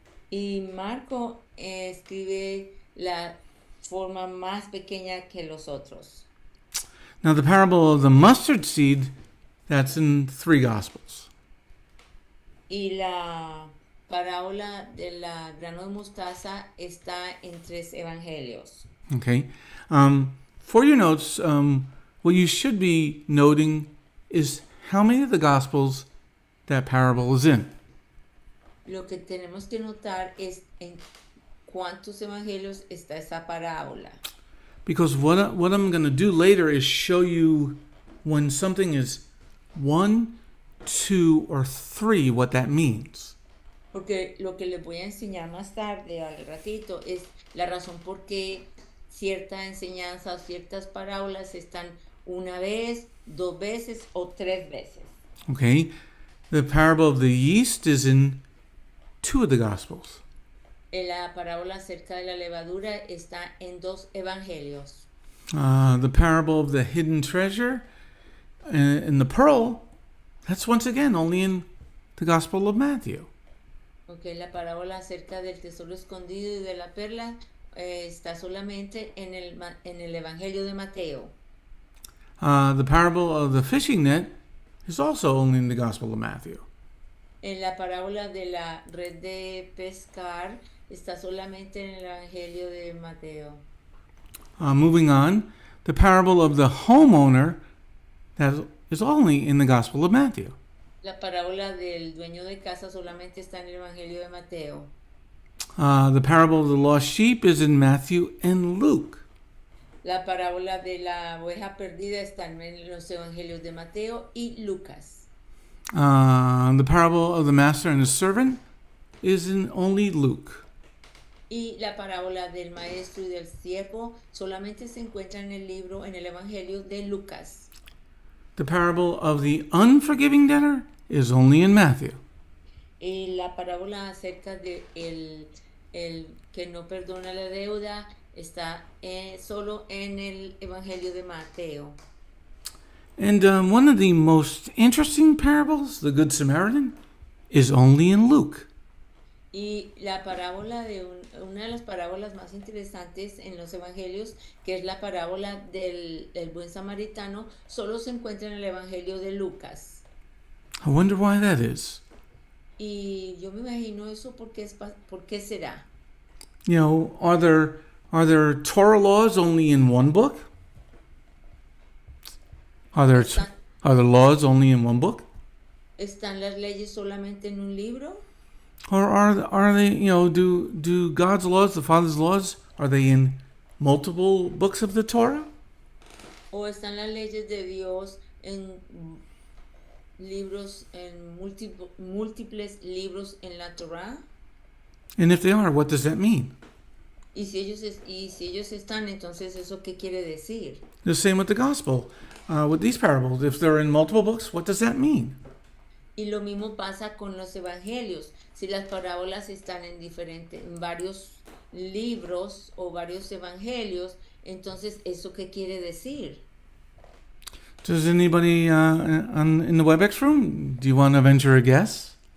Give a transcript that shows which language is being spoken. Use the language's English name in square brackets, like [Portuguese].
[Spanish] Y Marco escribe la forma más pequeña que los otros. [English] Now the parable of the mustard seed, that's in 3 Gospels. [Spanish] Y la parábola de la grano de mostaza está en 3 evangelios. Okay. [English] For your notes, what you should be noting is how many of the Gospels that parable is in. [Spanish] Lo que tenemos que notar es en cuántos evangelios está esa parábola. [English] Because what I'm going to do later is show you when something is 1, 2, or 3, what that means. [Spanish] Porque lo que les voy a enseñar más tarde, al ratito, es la razón por qué cierta enseñanza o ciertas parábolas están una vez, 2 veces o 3 veces. Okay. [English] The parable of the yeast is in 2 of the Gospels. [Spanish] La parábola acerca de la levadura está en 2 evangelios. [English] The parable of the hidden treasure and the pearl, that's once again only in the Gospel of Matthew. [Spanish] Okay, la parábola acerca del tesoro escondido y de la perla está solamente en el Evangelio de Mateo. [English] The parable of the fishing net is also only in the Gospel of Matthew. [Spanish] En la parábola de la red de pescar está solamente en el Evangelio de Mateo. [English] Moving on, the parable of the homeowner, that is only in the Gospel of Matthew. [Spanish] La parábola del dueño de casa solamente está en el Evangelio de Mateo. [English] The parable of the lost sheep is in Matthew and Luke. [Spanish] La parábola de la oveja perdida está en los Evangelios de Mateo y Lucas. [English] The parable of the master and his servant is in only Luke. [Spanish] Y la parábola del maestro y del siervo solamente se encuentra en el libro, en el Evangelio de Lucas. [English] The parable of the unforgiving debtor is only in Matthew. [Spanish] Y la parábola acerca de el que no perdona la deuda está solo en el Evangelio de Mateo. [English] And one of the most interesting parables, the Good Samaritan, is only in Luke. [Spanish] Y la parábola de una de las parábolas más interesantes en los evangelios, que es la parábola del buen samaritano, solo se encuentra en el Evangelio de Lucas. [English] I wonder why that is. [Spanish] Y yo me imagino eso ¿por qué será? [English] You know, are there Torah laws only in one book? Are there laws only in one book? [Spanish] ¿Están las leyes solamente en un libro? [English] Or are they, you know, do God's laws, the Father's laws, are they in multiple books of the Torah? [Spanish] ¿O están las leyes de Dios en libros, en múltiples libros en la Torah? [English] And if they are, what does that mean? [Spanish] Y si ellos están, entonces ¿eso qué quiere decir? [English] The same with the gospel, with these parables. If they're in multiple books, what does that mean? [Spanish] Y lo mismo pasa con los evangelios. Si las parábolas están en varios libros o varios evangelios, entonces ¿eso qué quiere decir? [English] Does anybody in the WebEx room, do you want to venture a guess?